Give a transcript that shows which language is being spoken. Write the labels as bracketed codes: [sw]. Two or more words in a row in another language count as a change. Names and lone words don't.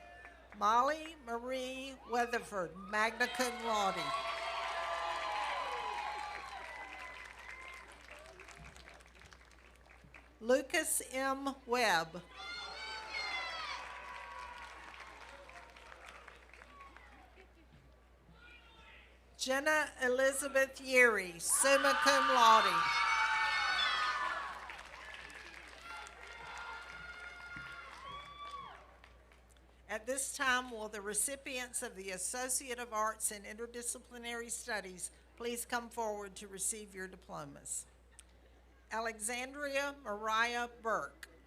[en] Molly Marie Weatherford, [la] magna cum laude. [en] Lucas M. Webb. Jenna Elizabeth Yeary, [la] summa cum laude. [en] At this time, will the recipients of the Associate of Arts in Interdisciplinary Studies please come forward to receive your diplomas? Alexandria Mariah Burke.